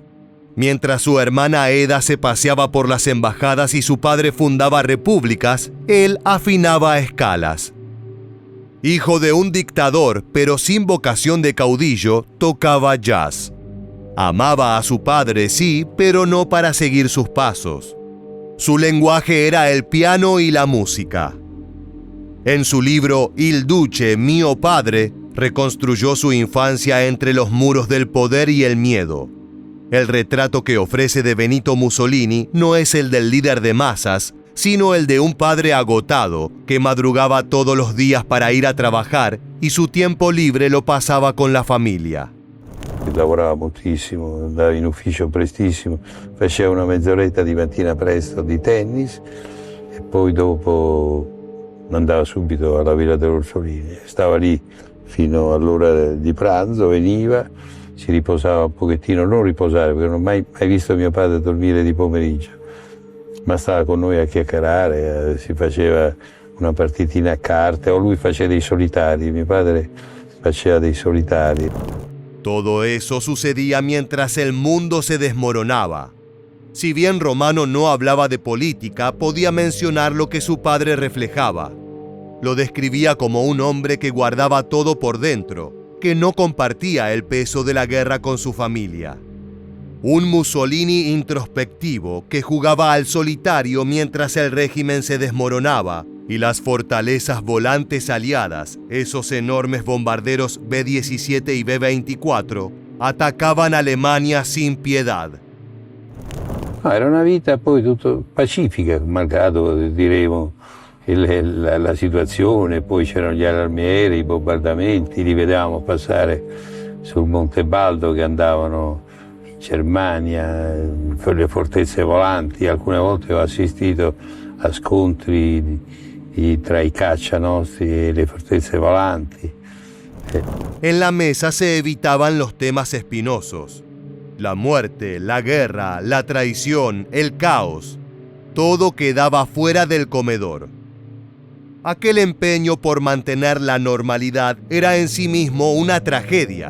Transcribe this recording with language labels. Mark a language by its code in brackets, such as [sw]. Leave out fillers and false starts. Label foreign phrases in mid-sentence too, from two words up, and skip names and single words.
[es] Mientras su hermana Eda se paseaba por las embajadas y su padre fundaba repúblicas, él afinaba escalas. Hijo de un dictador, pero sin vocación de caudillo, tocaba jazz. Amaba a su padre, sí, pero no para seguir sus pasos. Su lenguaje era el piano y la música. En su libro Il Duce, mio padre, reconstruyó su infancia entre los muros del poder y el miedo. El retrato que ofrece de Benito Mussolini no es el del líder de masas, sino el de un padre agotado que madrugaba todos los días para ir a trabajar y su tiempo libre lo pasaba con la familia. [it] Lavorava moltissimo, andava in ufficio prestissimo, faceva una mezz'oretta di mattina presto di tennis e poi dopo andava subito alla Villa dell'Orsolini. Stava lì fino all'ora di pranzo, veniva, si riposava un pochettino, non riposare perché non ho mai visto mio padre dormire di pomeriggio, ma stava con noi a chiacchierare, si faceva una partitina a carte o lui faceva dei solitari, mio padre faceva dei solitari. [es] Todo eso sucedía mientras el mundo se desmoronaba. Si bien Romano no hablaba de política, podía mencionar lo que su padre reflejaba. Lo describía como un hombre que guardaba todo por dentro, que no compartía el peso de la guerra con su familia. Un Mussolini introspectivo que jugaba al solitario mientras el régimen se desmoronaba y las fortalezas volantes aliadas, esos enormes bombarderos B-17 y B-24, atacaban Alemania sin piedad. [it] Era una vita poi tutto pacifica, malgrado diremo la situazione, poi c'erano gli allarmieri, i bombardamenti, li vedevamo passare sul Monte Baldo che andavano in Germania, le fortezze volanti. Alcune volte ho assistito a scontri tra i caccia nostri e le fortezze volanti. [es] En la mesa se evitaban los temas espinosos. La muerte, la guerra, la traición, el caos. Todo quedaba fuera del comedor. Aquel empeño por mantener la normalidad era en sí mismo una tragedia.